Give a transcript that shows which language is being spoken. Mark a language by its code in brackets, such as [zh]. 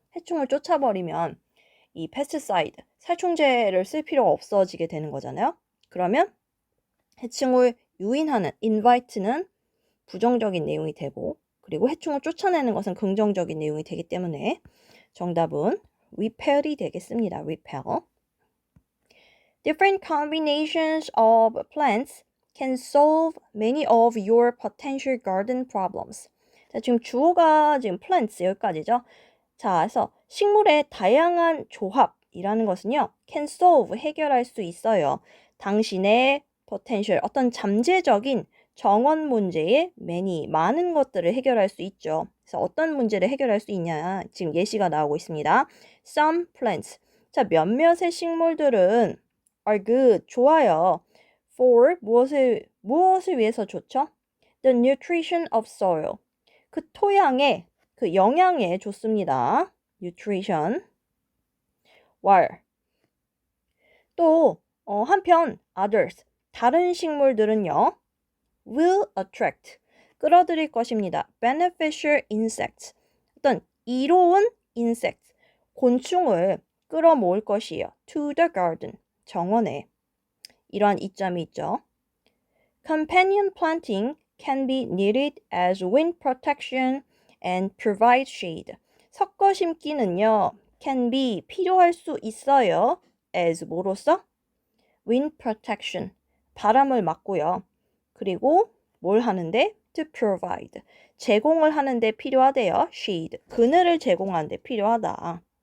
[ko] 해충을 쫓아버리면 이 패스트사이드, 살충제를 쓸 필요가 없어지게 되는 거잖아요. 그러면 해충을 유인하는 invite는 부정적인 내용이 되고 그리고 해충을 쫓아내는 것은 긍정적인 내용이 되기 때문에 정답은 repel이 되겠습니다. repel. [en] Different combinations of plants can solve many of your potential garden problems. [ko] 자, 지금 주어가 지금 plants 여기까지죠. 자, 그래서 식물의 다양한 조합이라는 것은요. [en] can solve, [ko] 해결할 수 있어요. 당신의 potential, 어떤 잠재적인 정원 문제의 many, 많은 것들을 해결할 수 있죠. 그래서 어떤 문제를 해결할 수 있냐. 지금 예시가 나오고 있습니다. [en] Some plants. [ko] 자, 몇몇의 식물들은 [en] are good, [ko] 좋아요. For, 무엇을 위해서 좋죠? [en] The nutrition of soil. [ko] 그 토양의 그 영양에 좋습니다. nutrition. while 또 한편 others 다른 식물들은요. [en] will attract [ko] 끌어들일 것입니다. [en] beneficial insects [ko] 어떤 이로운 insect, 곤충을 끌어모을 것이에요. [en] to the garden, [ko] 정원에. 이러한 이점이 있죠. [en] Companion planting can be needed as wind protection and provide shade. [ko] 섞어 심기는요, [en] can be, [ko] 필요할 수 있어요. as 뭐로써? wind protection, 바람을 막고요. 그리고 뭘 하는데? [en] to provide, [ko] 제공을 하는데 필요하대요. shade, 그늘을 제공하는데 필요하다.